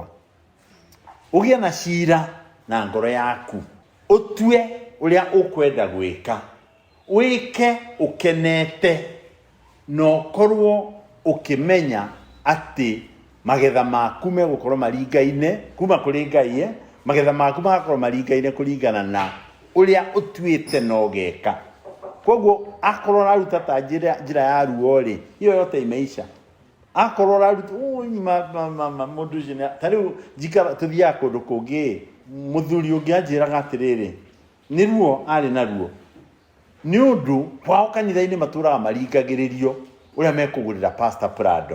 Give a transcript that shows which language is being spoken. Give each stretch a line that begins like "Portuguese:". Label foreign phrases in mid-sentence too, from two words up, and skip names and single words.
Kikuyu: Ũgĩe na cira na ngoro yaku, ũtue ũrĩa ũkwenda gwĩka, wĩke ũkenete, na ũkorwo ũkĩmenya atĩ magetha maku megũkorwo maringaine kuma kũrĩ Ngai. Magetha maku magakorwo maringaine kũringana na ũrĩa ũtuĩte na ũgeka. Koguo akorwo raruta ta njĩra ya ruo rĩ,
Swahili: hiyo yote imeisha.
Kikuyu: Akorwo raruta mũndũ ũcio ta rĩu njikara tũthiaga kũndũ kũngĩ, mũthuri ũngĩ anjĩraga atĩrĩrĩ, nĩ ruo arĩ na ruo nĩ ũndũ kwao kanitha-inĩ matũraga maringagĩrĩrio ũrĩa mekũgũrĩra Pastor Prado.